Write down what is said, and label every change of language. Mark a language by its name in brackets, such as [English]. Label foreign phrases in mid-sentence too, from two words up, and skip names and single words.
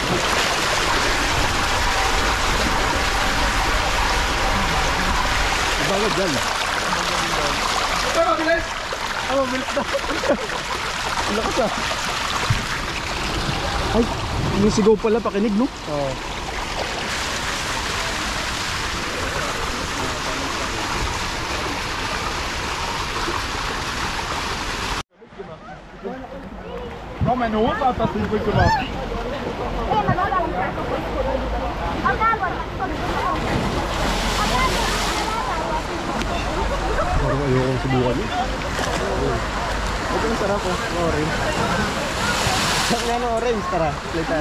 [Filipino] Bagad dyan. Bilis na. Ang lakas ah. Ay, yung sigaw pala, pakinig, no? Oo. [Swedish] Ja, men hon satt att vi fick vara. [Filipino] Parang ayokong subukan yun. Ito yung sarap oh. Orange. Saan nga ng orange? Tara, play tayo.